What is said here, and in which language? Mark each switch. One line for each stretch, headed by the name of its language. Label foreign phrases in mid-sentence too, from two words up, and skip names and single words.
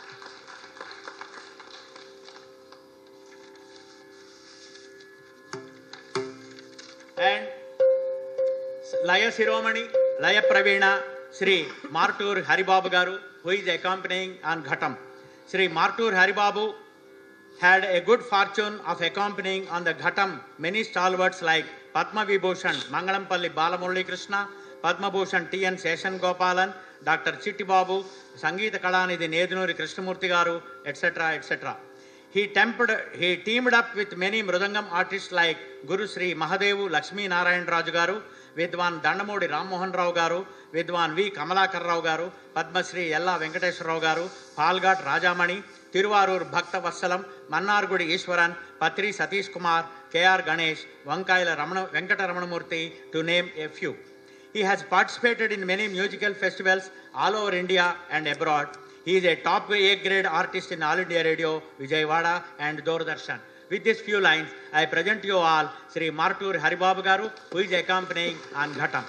English: And Laya Siromani, Laya Pravina, Sri Martur Haribabu Garu, who is accompanying on Ghatam. Sri Martur Haribabu had a good fortune of accompanying on the Ghatam many stalwarts like Padma Vibhushan Mangalampalli Balamurali Krishna, Padma Bhushan T.N. Seshan Gopalan, Dr. Chitti Babu, Sangeeta Kalanidhi Nedunuri Krishnamurthy Garu, etc., etc. He teamed up with many Mridangam artists like Guru Sri Mahadevu Lakshmi Narayan Raju Garu, Vidwan Dandamodi Ram Mohan Rao Garu, Vidwan V. Kamalakar Rao Garu, Padma Sri Yella Venkateswara Rao Garu, Palghat Rajamani, Tiruvarur Bhakta Vassalam, Mannargudi Ishwaran, Patri Satish Kumar, K.R. Ganesh, Vankayala Venkata Ramanamurthy, to name a few. He has participated in many musical festivals all over India and abroad. He is a top A-grade artist in All India Radio, Vijayawada and Doordarshan. With these few lines, I present you all Sri Martur Haribabu Garu, who is accompanying on Ghatam.